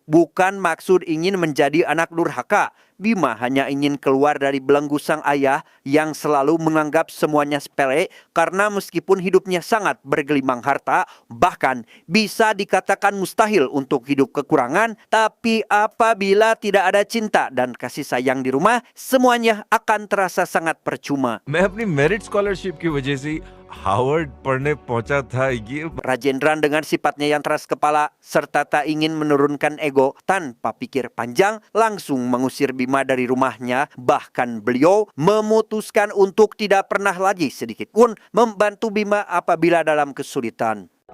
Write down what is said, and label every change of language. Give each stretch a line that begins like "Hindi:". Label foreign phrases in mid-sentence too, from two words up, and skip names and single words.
Indonesian: Bukan maksud ingin menjadi anak durhaka, Bima hanya ingin keluar dari belenggu sang ayah yang selalu menganggap semuanya sepele, karena meskipun hidupnya sangat bergelimang harta, bahkan bisa dikatakan mustahil untuk hidup kekurangan, tapi apabila tidak ada cinta dan kasih sayang di rumah, semuanya akan terasa sangat percuma.
Hindi: मैं अपनी
English: merit scholarship
Hindi: की वजह से हार्वर्ड पढ़ने पहुंचा था ये
Indonesian: Rajendran dengan sifatnya yang keras kepala serta tak ingin menurunkan ego, tanpa pikir panjang langsung mengusir Bima dari rumahnya. Bahkan beliau memutuskan untuk tidak pernah lagi sedikit pun membantu Bima apabila dalam kesulitan.